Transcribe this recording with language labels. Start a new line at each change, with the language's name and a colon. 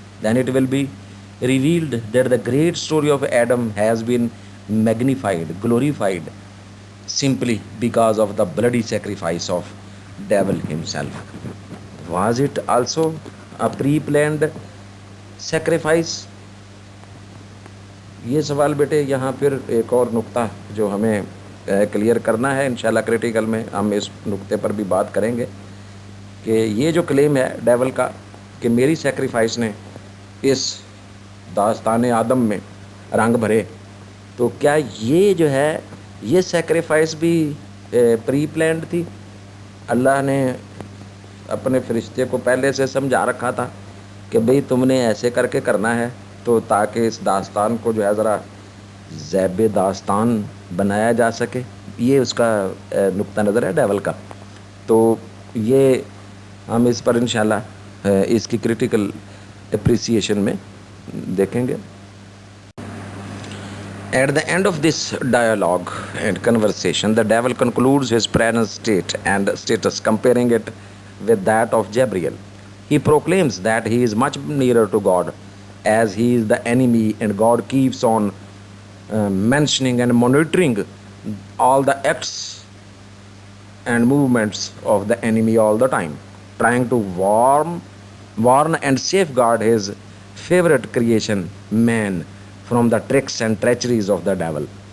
English: Then it will be revealed that the great story of Adam has been magnified, glorified, simply because of the bloody sacrifice of devil himself. Was it also a pre-planned sacrifice?
Urdu: یہ سوال بیٹے یہاں پھر ایک اور نقطہ جو ہمیں کلیئر کرنا ہے، انشاءاللہ کریٹیکل میں ہم اس نقطے پر بھی بات کریں گے کہ یہ جو کلیم ہے ڈیول کا کہ میری سیکریفائس نے اس داستان آدم میں رنگ بھرے، تو کیا یہ جو ہے یہ سیکریفائس بھی پری پلانڈ تھی؟ اللہ نے اپنے فرشتے کو پہلے سے سمجھا رکھا تھا کہ بھئی تم نے ایسے کر کے کرنا ہے، تو تاکہ اس داستان کو جو ہے ذرا زیب داستان بنایا جا سکے. یہ اس کا نقطہ نظر ہے ڈیول کا. تو یہ ہم اس پر انشاءاللہ اس کی کریٹیکل اپریسیشن میں دیکھیں گے.
English: At the end of this dialogue and conversation, the devil concludes his present state and status, comparing it with that of Gabriel. He proclaims that he is much nearer to God, as he is the enemy, and God keeps on mentioning and monitoring all the acts and movements of the enemy all the time, trying to warn and safeguard his favorite creation, man, from the tricks and treacheries of the devil.